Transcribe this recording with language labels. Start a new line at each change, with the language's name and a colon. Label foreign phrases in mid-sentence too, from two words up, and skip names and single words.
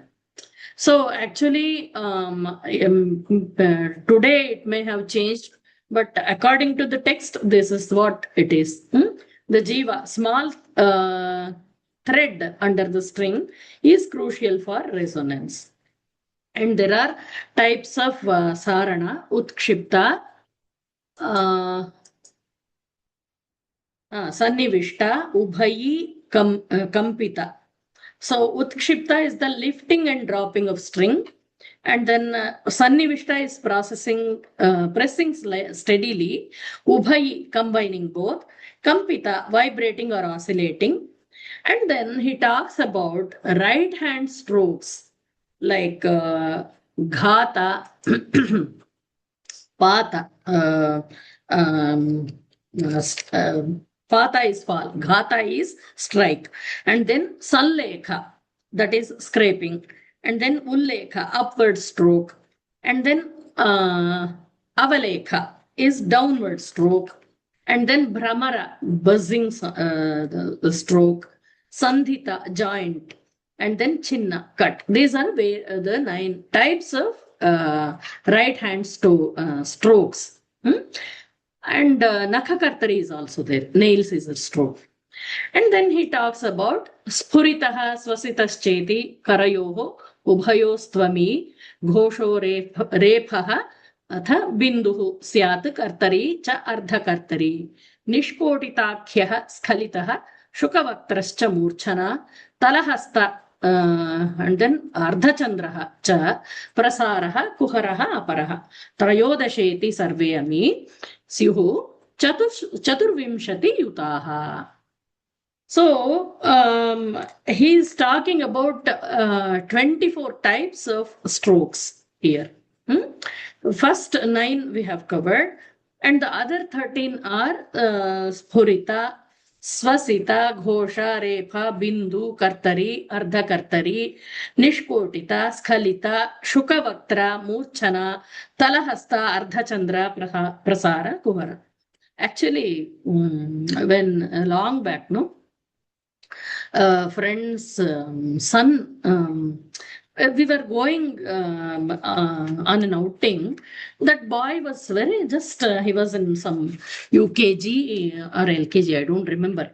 English: So actually, today it may have changed, but according to the text, this is what it is. The jiva, small thread under the string, is crucial for resonance. And there are types of sarana,
Sanskrit: उत्क्षिप्त सन्निविष्ट उभयी कम्पित.
English: So utkshipta is the lifting and dropping of string. And then sannivishta is pressing steadily. Ubhayi, combining both. Kampita, vibrating or oscillating. And then he talks about right hand strokes like
Sanskrit: घात पात,
English: pata is fall, ghata is strike, and then sallekha, that is scraping, and then ullekha, upward stroke, and then avalekha is downward stroke, and then bhramara, buzzing the stroke, sandhita, joint, and then chinna, cut. These are the 9 types of right hand strokes. And nakhakartari is also there. Nails is a stroke. And then he talks about
Sanskrit: स्फुरितः श्वसितश्चेति करयोः उभयोस्त्वमी घोषो रेफः अथ बिन्दुः स्यात् कर्तरी च अर्धकर्तरी निष्कोटिताख्यः स्खलितः शुकवक्त्रश्च मूर्छना तलहस्त
English: and then
Sanskrit: अर्धचन्द्रः च प्रसरः कुहरः अपरः त्रयोदशेति सर्वेऽमी स्युः चतुर्विंशति युताः.
English: So he's talking about 24 types of strokes here. First 9 we have covered, and the other 13 are
Sanskrit: स्फुरित श्वसित घोष रेफ बिन्दु कर्तरी अर्धकर्तरी निष्कोटित स्खलित शुकवक्त्र मूर्छना तलहस्त अर्धचन्द्र प्रसर कुहर.
English: Actually, when long back, no, friend's son. We were going on an outing. That boy was very just, he was in some UKG or LKG, I don't remember.